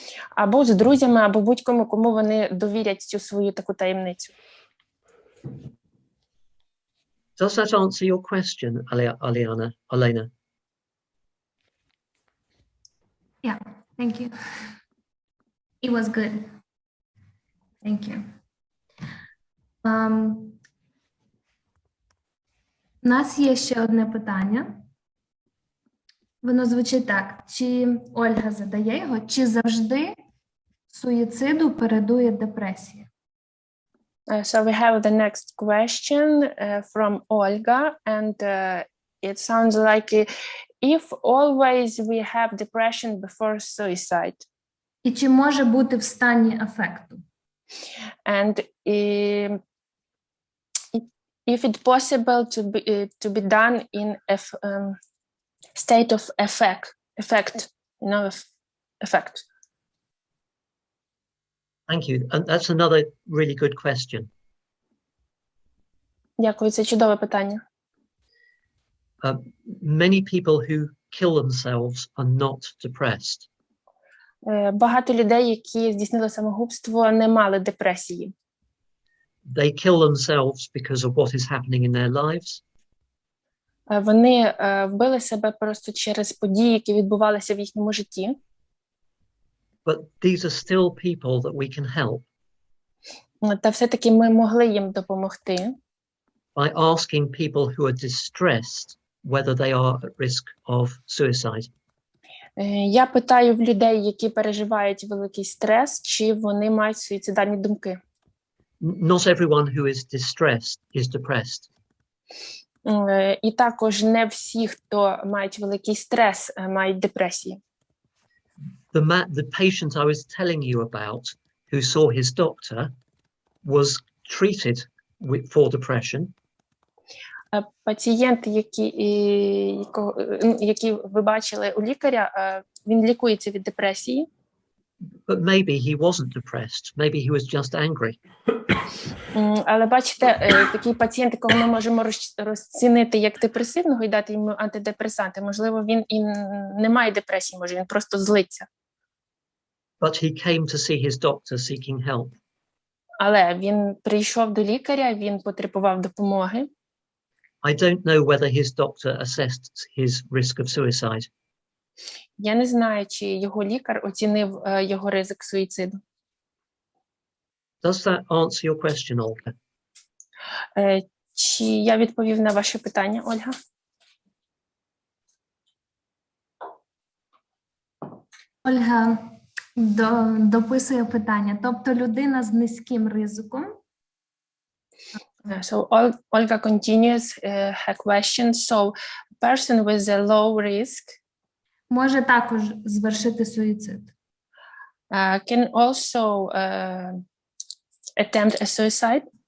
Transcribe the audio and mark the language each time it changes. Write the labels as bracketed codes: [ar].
[uk] Або з друзями, або будь-кому, кому вони довірять цю свою таку таємницю. [en] Does that answer your question, Elena? Yeah, thank you. It was good. Thank you. [uk] У нас є ще одне питання. Воно звучить так. Чи Ольга задає його, чи завжди суїциду передує депресія? [en] So we have the next question from Olga, and it sounds like if always we have depression before suicide. [uk] І чи може бути в стані афекту? [en] And if it's possible to be done in a state of effect, effect. Thank you. And that's another really good question. [uk] Дякую, це чудове питання. [en] Many people who kill themselves are not depressed. [uk] Багато людей, які здійснили самогубство, не мали депресії. [en] They kill themselves because of what is happening in their lives. [uk] Вони вбили себе просто через події, які відбувалися в їхньому житті. [en] But these are still people that we can help. [uk] Та все-таки ми могли їм допомогти. [en] By asking people who are distressed whether they are at risk of suicide. [uk] Я питаю в людей, які переживають великий стрес, чи вони мають суїцидальні думки. [en] Not everyone who is distressed is depressed. [uk] І також не всі, хто мають великий стрес, мають депресії. [en] The patient I was telling you about who saw his doctor was treated for depression. [uk] Пацієнт, який ви бачили у лікаря, він лікується від депресії. [en] But maybe he wasn't depressed. Maybe he was just angry. [uk] Але бачите, такий пацієнт, якого ми можемо розцінити як депресивного і дати йому антидепресанти, можливо, він і не має депресії, може він просто злиться. [en] But he came to see his doctor seeking help. [uk] Але він прийшов до лікаря, він потребував допомоги. [en] I don't know whether his doctor assessed his risk of suicide. [uk] Я не знаю, чи його лікар оцінив його ризик суїциду. [en] Does that answer your question, Olga? [uk] Чи я відповів на ваше питання, Ольга? Ольга дописує питання. Тобто людина з низьким ризиком. [en] So Olga continues her question. So person with a low risk [uk] Може також звершити суїцид. [en] Can also attempt a suicide.